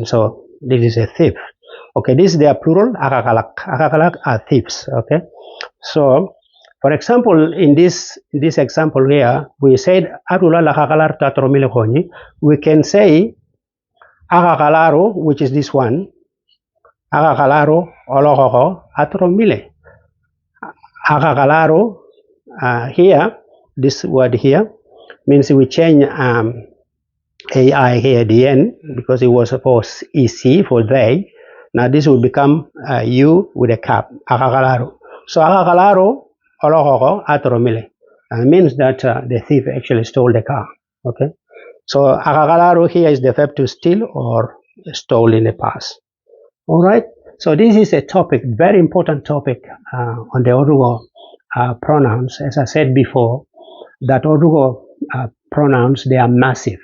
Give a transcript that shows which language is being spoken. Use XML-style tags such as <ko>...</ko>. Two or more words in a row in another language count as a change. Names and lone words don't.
<en>So this is a thief. Okay, this is their plural. Akakalak. Akakalak are thieves. Okay, so for example, in this example here, we said we can say Agagalaro, which is this one.</en> <lot>Agagalaro, ôllô, atromile. Agagalaro,</lot> <en>here, this word here, means we change AI here at the end because it was for EC for they. Now this will become U with a cap. Agagalaro.</en> <lot>So agagalaro, ôllô, atromile.</lot> <en>Means that the thief actually stole the car. Okay. So agagalaro here is the verb to steal or stole in the past. All right. So this is a topic, very important topic on the Otuho pronouns. As I said before, that Otuho pronouns, they are massive.</en>